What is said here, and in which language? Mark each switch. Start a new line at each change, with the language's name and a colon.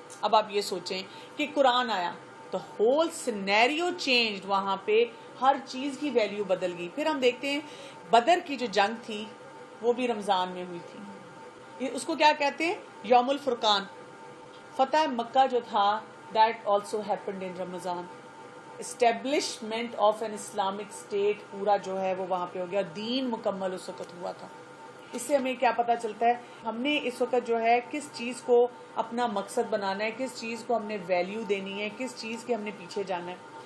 Urdu: اب آپ یہ سوچیں کہ قرآن آیا تو
English: whole scenario changed,
Urdu: وہاں پہ ہر چیز کی ویلیو بدل گئی. پھر ہم دیکھتے ہیں بدر کی جو جنگ تھی وہ بھی رمضان میں ہوئی تھی. اس کو کیا کہتے ہیں, یوم الفرقان. فتح مکہ جو تھا
English: That also happened in Ramadan. Establishment of an Islamic state
Urdu: پورا جو ہے وہ وہاں پہ ہو گیا, دین مکمل اس وقت ہوا تھا. اس سے ہمیں کیا پتا چلتا ہے, ہم نے اس وقت جو ہے کس چیز کو اپنا مقصد بنانا ہے, کس چیز کو ہم نے ویلیو دینی ہے, کس چیز کے ہم نے پیچھے جانا ہے.